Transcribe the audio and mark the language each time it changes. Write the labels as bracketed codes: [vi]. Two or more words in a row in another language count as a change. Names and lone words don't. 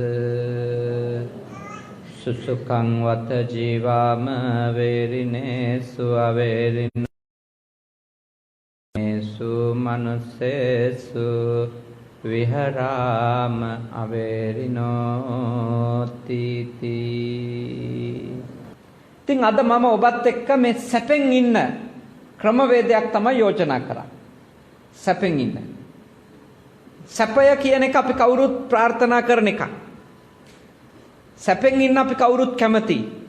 [pi] සුසුඛං වත ජීවාම වේරිනේසු අවේරින මනුස්සේසු විහරාම අවේරිනෝති තී. [si] ඉතින් අද මම ඔබත් එක්ක මේ සැපෙන් ඉන්න ක්‍රමවේදයක් තමයි යෝජනා කරන්නේ. සැපෙන් ඉන්න. සැපය කියන එක අපි කවුරුත් ප්‍රාර්ථනා කරන එකක්. සැපෙන් ඉන්න අපි කවුරුත් කැමතියි.